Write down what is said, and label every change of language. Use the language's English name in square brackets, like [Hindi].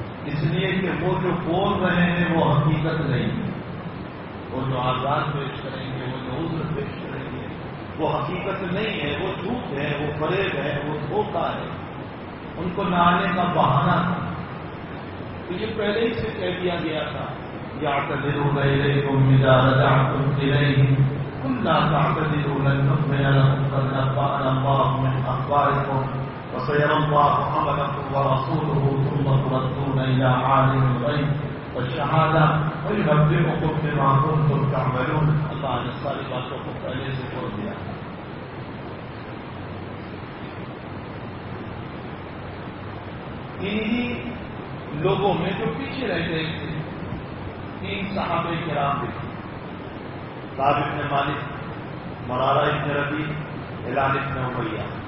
[Urdu] اس لیے کہ وہ جو بول رہے ہیں وہ حقیقت نہیں ہے, وہ جو آزاد پیش کریں گے, وہ جو عذر پیش کریں گے وہ حقیقت نہیں ہے, وہ جھوٹ ہے, وہ فریب ہے, وہ دھوکہ ہے, ان کو نہ آنے کا بہانہ تھا. تو یہ پہلے ہی سے کہہ دیا گیا تھا, [Arabic] یا تعتذروا الیکم اذا رجعتم الیہم قل لا تعتذروا لن نؤمن لكم قد نبأنا الله من اخباركم وسيرى الله عملكم ورسوله ثم تردون الى عالم الغيب والشهاده فينبئكم بما كنتم تعملون. [Urdu] الله عز وجل باتوں کو پہلے سے چھوڑ دیا. انہی لوگوں میں جو پیچھے رہ گئے تھے تین صحابہ کرام بھی تھے, کعب بن مالک, مرارہ بن ربیع, ہلال بن امیہ.